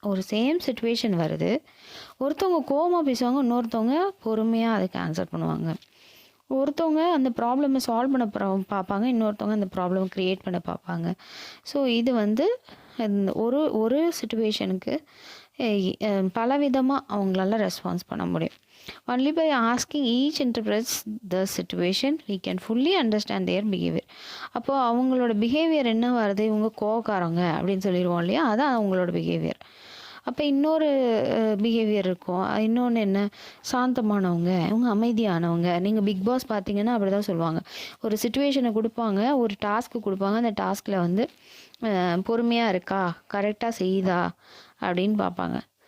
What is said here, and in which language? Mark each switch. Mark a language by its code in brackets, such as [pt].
[ta] ஒரு same situation வருது, ஒருத்தவங்க கோவமாக பேசுவாங்க, இன்னொருத்தவங்க பொறுமையாக அதுக்கு ஆன்சர் பண்ணுவாங்க. ஒருத்தவங்க அந்த ப்ராப்ளமை சால்வ் பண்ண பார்ப்பாங்க, இன்னொருத்தவங்க அந்த ப்ராப்ளம் க்ரியேட் பண்ண பார்ப்பாங்க. ஸோ இது வந்து ஒரு சிச்சுவேஷனுக்கு பலவிதமாக அவங்களால ரெஸ்பான்ஸ் பண்ண முடியும். [en] Only by asking each interprets the situation we can fully understand their behavior. [ta] அப்போது அவங்களோட பிஹேவியர் என்ன வருது? இவங்க கோவக்காரங்க அப்படின்னு சொல்லிடுவோம் இல்லையா? அதான் அவங்களோட பிஹேவியர். அப்போ இன்னொரு பிஹேவியர் இருக்கும். இன்னொன்று என்ன? சாந்தமானவங்க, இவங்க அமைதியானவங்க. நீங்கள் பிக் பாஸ் பார்த்தீங்கன்னா அப்படி தான் சொல்லுவாங்க. ஒரு சிச்சுவேஷனை கொடுப்பாங்க, ஒரு டாஸ்க்கு கொடுப்பாங்க, அந்த டாஸ்கில் வந்து பொறுமையாக இருக்கா, கரெக்டாக செய்யுதா அப்படின்னு பார்ப்பாங்க.